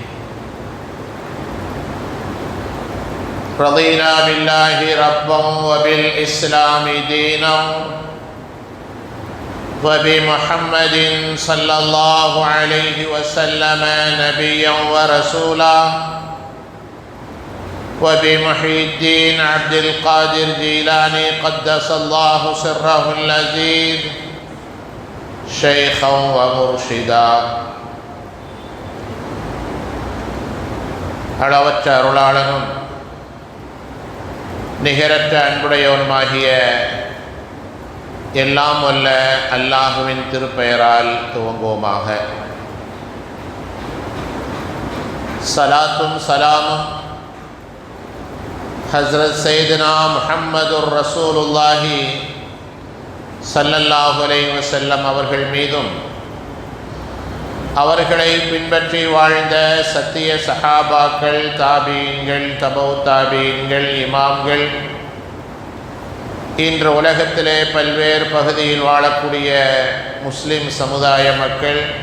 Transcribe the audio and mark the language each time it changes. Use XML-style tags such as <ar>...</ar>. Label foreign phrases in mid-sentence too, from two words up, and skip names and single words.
<ar>رضينا بالله ربا وبالإسلام دينا وبمحمد صلى الله عليه وسلم نبيا ورسولا وبمحي الدين عبد القادر جيلاني قدس الله سره العزيز شيخا ومرشدا</ar> <ta>அளவற்ற அருளாளனும் நிகரற்ற அன்புடையவனுமாகிய எல்லாம் வல்ல அல்லாஹுவின் திருப்பெயரால் துவங்குவோமாக. சலாத்தும் சலாமும் ஹஸ்ரத்</ta> <ar>سيدنا محمد رسول الله صلى الله عليه وسلم</ar> <ta>அவர்கள் மீதும் அவர்களை பின்பற்றி வாழ்ந்த சத்திய சஹாபாக்கள், தாபீன்கள், தபவு தாபீன்கள், இமாம்கள், இன்று உலகத்திலே பல்வேறு பகுதியில் வாழக்கூடிய முஸ்லிம் சமுதாய மக்கள்,</ta>